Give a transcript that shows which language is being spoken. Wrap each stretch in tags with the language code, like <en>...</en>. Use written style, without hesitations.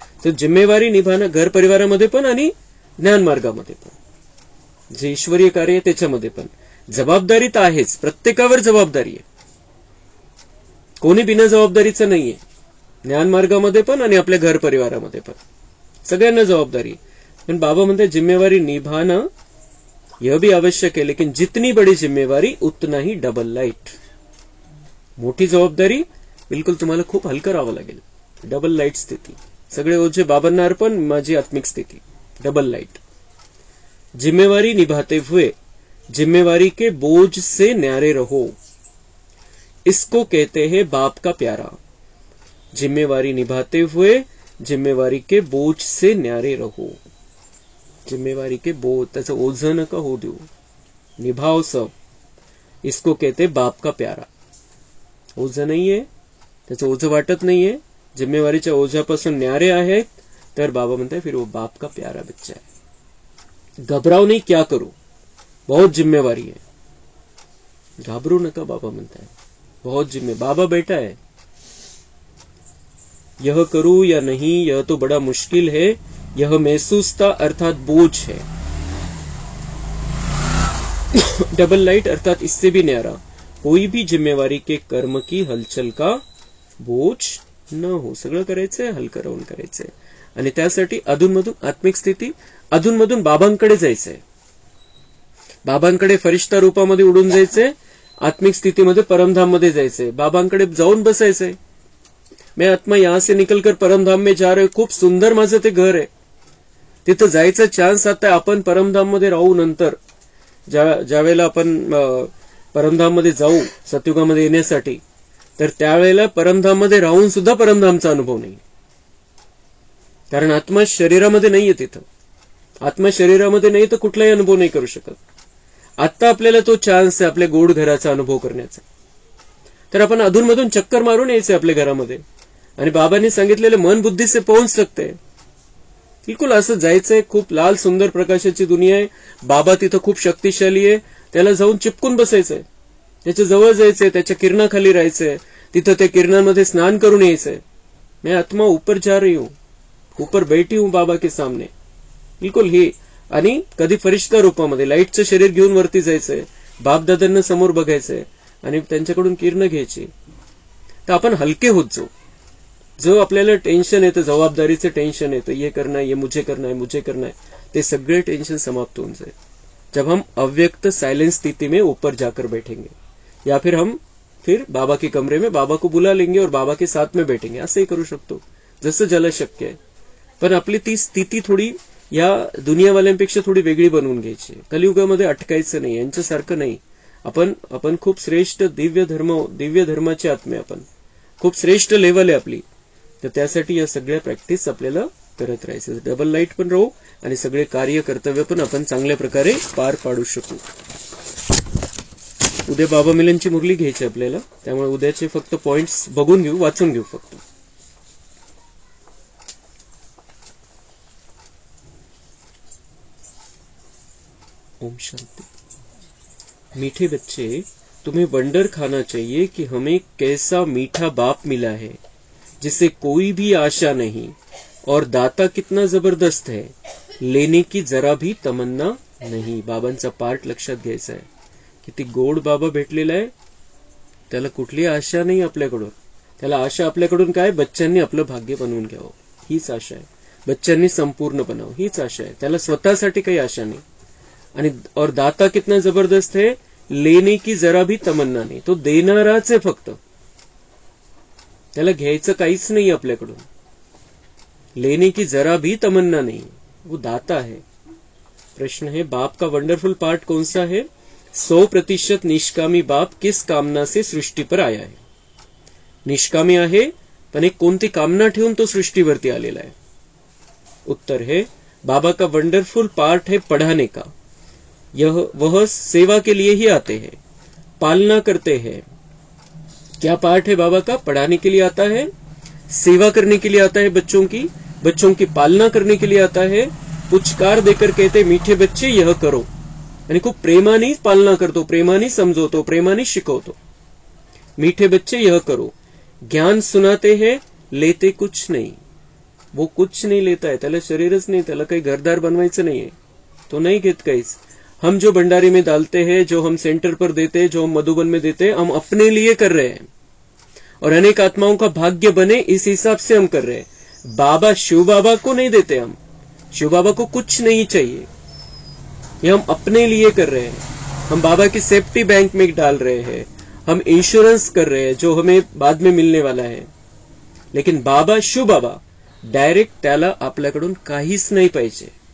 <mr>तर जिम्मेवारी निभाणं घर परिवारामध्ये पण आणि ज्ञान मार्गामध्ये पण, जे ईश्वरीय कार्य आहे त्याच्यामध्ये पण जबाबदारी तर आहेच, प्रत्येकावर जबाबदारी आहे, कोणी बिना जबाबदारीचं नाहीये. ज्ञान मार्गामध्ये पण आणि आपल्या घर परिवारामध्ये पण सगळ्यांना जबाबदारी. पण बाबा म्हणते</mr> <hi>जिम्मेवारी निभाना यह भी आवश्यक है, लेकिन जितनी बड़ी जिम्मेवारी उतना ही डबल लाइट.</hi> <mr>मोठी जबाबदारी बिलकुल तुम्हाला खूप हलकं राहावं लागेल. डबल लाइट स्थिती, सगळे ओझे बाबांना अर्पण, माझी आत्मिक स्थिती, डबल लाइट.</mr> <hi>जिम्मेवारी निभाते हुए जिम्मेवारी के बोझ से न्यारे रहो, इसको कहते हैं बाप का प्यारा. जिम्मेवारी निभाते हुए जिम्मेवारी के बोझ से न्यारे रहो. जिम्मेवारी के बोझ,</hi> <mr>त्याचं ओझं नका होऊ देऊ,</mr> <hi>निभाव सब, इसको कहते बाप का प्यारा.</hi> <mr>ओझं नाहीये, त्याचं ओझं वाटत नाहीये, जिम्मेवारीच्या ओझ्यापासून न्यारे आहेत, तर बाबा म्हणताय</mr> <hi>फिर वो बाप का प्यारा बच्चा है. घबराओ नहीं, क्या करो, बहुत जिम्मेवारी है,</hi> <mr>घाबरू नका. बाबा म्हणताय</mr> <hi>बहुत बाबा बैठा है, यह करूं या नहीं यह तो बड़ा मुश्किल है, यह महसूस था अर्थात बोझ है. डबल लाइट अर्थात इससे भी न्यारा, कोई भी जिम्मेवारी के कर्म की हलचल का बोझ न हो.</hi> <mr>सगळं करायचंय हलकं राहून करायचंय. आणि त्यासाठी अधूनमधून आत्मिक स्थिती, अधूनमधून बाबांकडे जायचंय, बाबांकडे फरिश्ता रूपामध्ये उडून जायचंय, आत्मिक स्थितीमध्ये परमधाम मध्ये जायचंय, बाबांकडे जाऊन बसायचंय.</mr> <hi>मैं आत्मा यहां से निकलकर परमधाम में जा रहे,</hi> <mr>खूप सुंदर माझं ते घर आहे, तिथं जायचं चान्स आता आपण परमधाम मध्ये राहू. नंतर ज्यावेळेला आपण परमधाम मध्ये जाऊ सतयुगामध्ये येण्यासाठी, तर त्यावेळेला परमधाम मध्ये राहून सुद्धा परमधामचा अनुभव नाही, कारण आत्मा शरीरामध्ये नाहीये. तिथं आत्मा शरीरामध्ये नाही तर कुठलाही अनुभव नाही करू शकत. आता आपल्याला तो चान्स आहे आपल्या गोड घराचा अनुभव करण्याचा. तर आपण अधूनमधून चक्कर मारून यायचे आपल्या घरामध्ये, आणि बाबांनी सांगितलेले</mr> <hi>मन बुद्धी से पोहोच सकते,</hi> <mr>बिलकुल असं जायचंय. खूप लाल सुंदर प्रकाशाची दुनिया आहे, बाबा तिथं खूप शक्तिशाली आहे, त्याला जाऊन चिपकून बसायचंय, त्याच्या जवळ जायचंय, त्याच्या किरणाखाली राहायचंय, तिथं त्या किरणांमध्ये स्नान करून यायचंय.</mr> <hi>मैं आत्मा ऊपर जा रही हूं, ऊपर बैठी हूं बाबा के सामने, बिलकुल हे.</hi> <mr>आणि कधी फरिश्ता रूपामध्ये लाईटचं शरीर घेऊन वरती जायचंय, बापदादांना समोर बघायचंय आणि त्यांच्याकडून किरण घ्यायची. तर आपण हलके होत जाऊ. जो आपल्याला टेन्शन येतं,</mr> <hi>जबाबदारीचं टेन्शन येतं, ये करना है, ये मुझे करना है, मुझे करना है,</hi> <mr>ते सगळे टेन्शन समाप्त होऊन</mr> <hi>जाए जब हम अव्यक्त साइलेंस स्थिति में ऊपर जाकर बैठेंगे, या फिर हम बाबा के कमरे में बाबा को बुला लेंगे और बाबा के साथ में बैठेंगे.</hi> <mr>असंही करू शकतो जसं ज्याला शक्य आहे. पण आपली ती स्थिती थोडी या दुनियावाल्यांपेक्षा थोडी वेगळी बनवून घ्यायची. कलियुगामध्ये अटकायचं नाही, यांच्यासारखं नाही. आपण खूप श्रेष्ठ दिव्य धर्माचे आत्मे, आपण खूप श्रेष्ठ लेवल आहे आपली. तर त्यासाठी या सगळ्या प्रॅक्टिस आपल्याला करत राहायचं. डबल लाईट पण राहू आणि सगळे कार्य कर्तव्य पण आपण चांगल्या प्रकारे पार पाडू शकू. उद्या बाबा मिलनची मुरली घ्यायची आपल्याला, त्यामुळे उद्याचे फक्त पॉइंट्स बघून घेऊ, वाचून घेऊ फक्त. ओम शांति.</mr> <hi>मीठे बच्चे, तुम्हें वंडर खाना चाहिए कि हमें कैसा मीठा बाप मिला है जिसे कोई भी आशा नहीं, और दाता कितना जबरदस्त है, लेने की जरा भी तमन्ना</hi> <mr>नाही, बाबांचा पार्ट लक्षात घ्यायचा आहे. किती गोड बाबा भेटलेला आहे. त्याला कुठली आशा नाही आपल्याकडून. त्याला आशा आपल्याकडून काय, बच्चांनी आपलं भाग्य बनवून घ्यावं हीच आशा आहे. बच्चांनी संपूर्ण बनावं हीच आशा आहे. त्याला स्वतःसाठी काही आशा नाही.</mr> <hi>आणि और दाता कितना जबरदस्त है, लेने की जरा भी तमन्ना नाही.</hi> <mr>तो देणाराच आहे फक्त. त्याला घ्यायचं काहीच नाही आपल्याकडून.</mr> <hi>लेने की जरा भी तमन्ना नहीं, वो दाता है. प्रश्न है, बाप का वंडरफुल पार्ट कौन सा है? 100% निष्कामी बाप किस कामना से सृष्टी पर आया है?</hi> <mr>निष्कामी आहे, पण एक कोणती कामना ठेवून तो सृष्टीवरती आलेला आहे.</mr> <hi>उत्तर है, बाबा का वंडरफुल पार्ट है पढ़ाने का. वह सेवा के लिए ही आते हैं, पालना करते हैं. क्या पार्ट है बाबा का? पढ़ाने के लिए आता है, सेवा करने के लिए आता है, बच्चों की पालना करने के लिए आता है. पुचकार देकर कहते, मीठे बच्चे यह करो.</hi> <mr>आणि खूप प्रेमाने पालना करतो, प्रेमाने समजवतो, प्रेमाने शिकवतो.</mr> <hi>मीठे बच्चे यह करो. ज्ञान सुनाते हैं, लेते कुछ नहीं. वो कुछ नहीं लेता है.</hi> <mr>त्याला शरीरच नाही, त्याला काही घरदार बनवायचं नाहीये, तो नहीं घेत काहीच.</mr> <hi>हम जो भंडारी में डालते हैं, जो हम सेंटर पर देते हैं, जो हम मधुबन में देते हैं, हम अपने लिए कर रहे हैं और अनेक आत्माओं का भाग्य बने इस हिसाब से हम कर रहे हैं. बाबा, शिव बाबा को नहीं देते हम. शिव बाबा को कुछ नहीं चाहिए, ये हम अपने लिए कर रहे हैं. हम बाबा की सेफ्टी बैंक में डाल रहे हैं, हम इंश्योरेंस कर रहे हैं जो हमें बाद में मिलने वाला है.</hi> <mr>लेकिन बाबा, शिव बाबा डायरेक्ट त्याला आपल्याकडून काहीच नाही पाहिजे.</mr>